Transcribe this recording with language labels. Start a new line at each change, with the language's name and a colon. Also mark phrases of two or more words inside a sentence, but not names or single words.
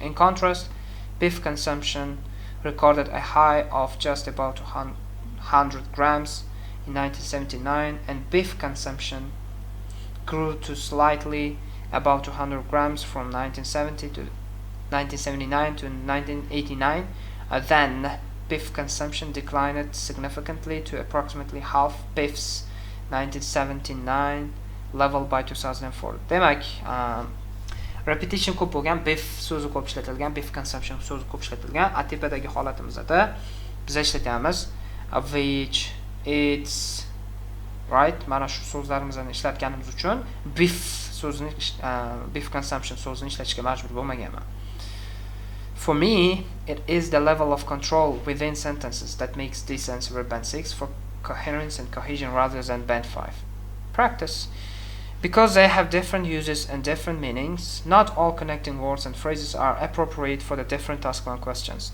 English: In contrast, beef consumption recorded a high of just about 100 grams in 1979, and beef consumption grew to slightly about 200 grams from 1970 to 1979 to 1989. Then beef consumption declined significantly to approximately half beef's 1979 level by 2004.
Uzbek: Demak, repetition ko'p bo'lgan, beef so'zi ko'p ishlatilgan,
English: beef consumption
Uzbek: so'zi ko'p ishlatilgan. Tepadagi holatimizda biz ishlatamiz
English: which, eats, right?
Uzbek: Mana shu so'zlarimizni ishlatganimiz uchun beef so'zini
English: beef consumption
Uzbek: so'zini ishlatishga majbur bo'lmaganman.
English: For me, it is the level of control within sentences that makes this answer band 6 for coherence and cohesion rather than band 5. Practice. Because they have different uses and different meanings, not all connecting words and phrases are appropriate for the different task 1 questions.